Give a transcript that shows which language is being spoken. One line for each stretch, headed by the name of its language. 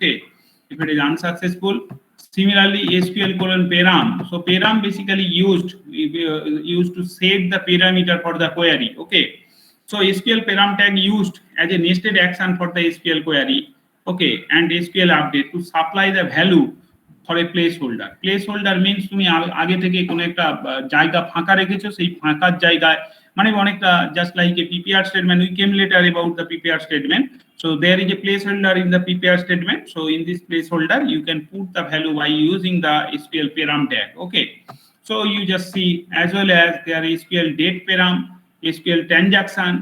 English: Okay, if it is unsuccessful. Similarly, SQL param. So param basically used to set the parameter for the query. Okay, so SQL param tag used as a nested action for the SQL query. Okay, and SQL update to supply the value for a placeholder. Placeholder means
Bangla: তুমি আগে থেকে কোন একটা জায়গা ফাঁকা রেখেছো, সেই ফাঁকার জায়গায় মানে অনেকটা
English: just like a PPR statement. We came later about the PPR statement. So there is a placeholder in the PPR statement. So in this placeholder, you can put the value by using the SQL param tag. Okay, so you just see, as well as there is SQL date param, SQL transaction.